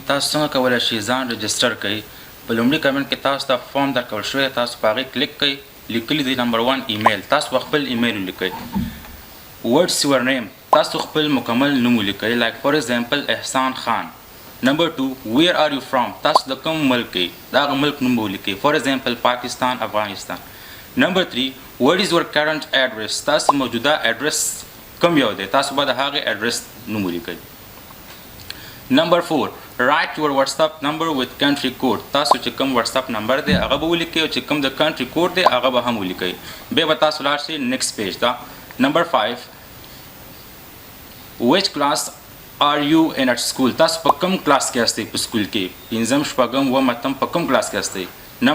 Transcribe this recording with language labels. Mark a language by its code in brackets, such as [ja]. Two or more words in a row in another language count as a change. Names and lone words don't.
[ps] تاسو څنګه کولی شئ ځان رجسټر کړئ؟ په لومړي کمنټ کې تاسو ته فارم درکول شوی، تاسو په هغې کلیک کړئ، لیکلي دی نمبر 1 ایمیل، تاسو خپل ایمیل ولیکئ. [en] what's your name, [ps] تاسو خپل مکمل نوم ولیکئ، [en] like for example [ps] احسان خان. [en] number 2 where are you from, [ps] تاسو د کوم ملک کې د هغه ملک نوم ولیکئ، [en] for example [ps] پاکستان، افغانستان. [en] number 3 what is your current address, [ps] تاسو موجوده ایڈریس کوم یو دی، تاسو به د هغې ایډریس نوم ولیکئ. [en] number 4 write your WhatsApp number with country code, [ps] تاسو چې کوم واتساپ نمبر دی هغه به ولیکئ او چې کوم د [en] country code [ps] دی هغه به هم ولیکئ. بیا به تاسو لاړ شئ [en] next page [ps] ته. [en] number 5 which class are you in at school, [ps] تاسو په کوم کلاس کې یاستئ په سکول کې، پنځم شپږم اووم اتم په کوم کلاس کې یاستئ.